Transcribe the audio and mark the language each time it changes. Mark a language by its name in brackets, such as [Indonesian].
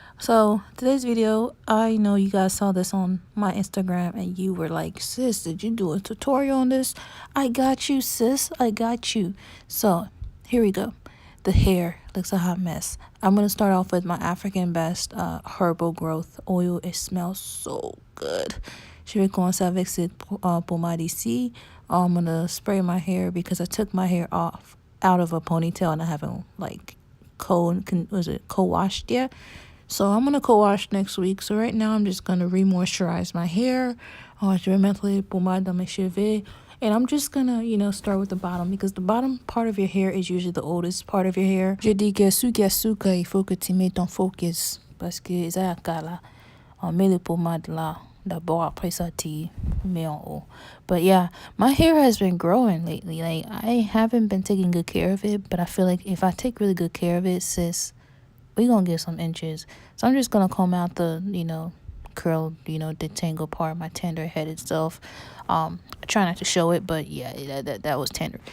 [English] So today's video, I know you guys saw this on my Instagram and you were like, sis, did you do a tutorial on this? I got you, sis, I got you. So here we go. The hair looks a hot mess. I'm going to start off with my African Best Herbal Growth Oil. It smells so good. [French] Je vais commencer avec cette pommade ici. [English] I'm going to spray my hair because I took my hair off out of a ponytail and I haven't like co-washed yet. So I'm gonna co-wash next week. So right now I'm just gonna re-moisturize my hair. [French] Je vais mettre les pommades dans mes cheveux. [English] And I'm just gonna, you know, start with the bottom because the bottom part of your hair is usually the oldest part of your hair. [French] Je dis que il faut que tu mets ton focus parce que ça là, on met les pommades là. D'abord après ça tu mets en haut. [English] But yeah, my hair has been growing lately. Like I haven't been taking good care of it, but I feel like if I take really good care of it, sis, we gonna get some inches. So I'm just gonna comb out the, you know, curl, you know, detangle part, my tender headed self. I try not to show it, but yeah, that was tender.